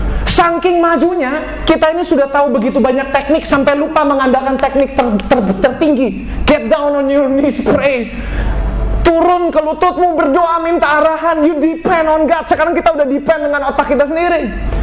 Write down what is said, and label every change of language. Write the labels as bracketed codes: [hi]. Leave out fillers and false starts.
[id] Saking majunya, kita ini sudah tahu begitu banyak teknik sampai lupa mengandalkan teknik tertinggi. [en] Get down on your knees, pray. [id] Turun ke lututmu, berdoa, minta arahan. [en] You depend on God. [id] Sekarang kita udah depend dengan otak kita sendiri.